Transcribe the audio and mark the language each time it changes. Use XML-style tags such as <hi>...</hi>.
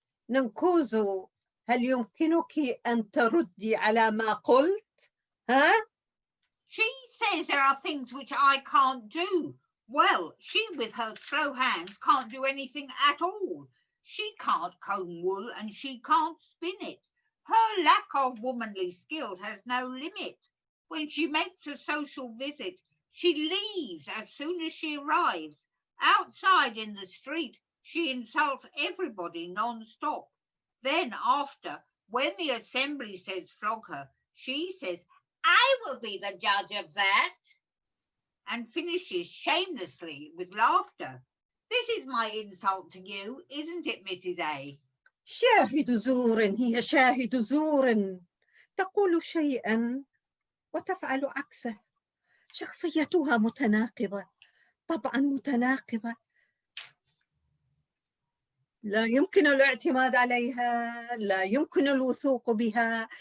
<ar>ننكوزو، هل يمكنك أن تردي على ما قلت؟ ها؟</ar> <en>She says there are things which I can't do. Well, she with her slow hands can't do anything at all. She can't comb wool and she can't spin it. Her lack of womanly skills has no limit. When she makes a social visit, she leaves as soon as she arrives. Outside in the street, she insults everybody non-stop. Then after, when the assembly says flog her, she says, I will be the judge of that, and finishes shamelessly with laughter. This is my insult to you, isn't it, Mrs. A?</en> <ar>شاهد زور، هي شاهد زور، تقول شيئا وتفعل عكسه. شخصيتها متناقضة، طبعا متناقضة، لا يمكن الاعتماد عليها، لا يمكن الوثوق بها.</ar>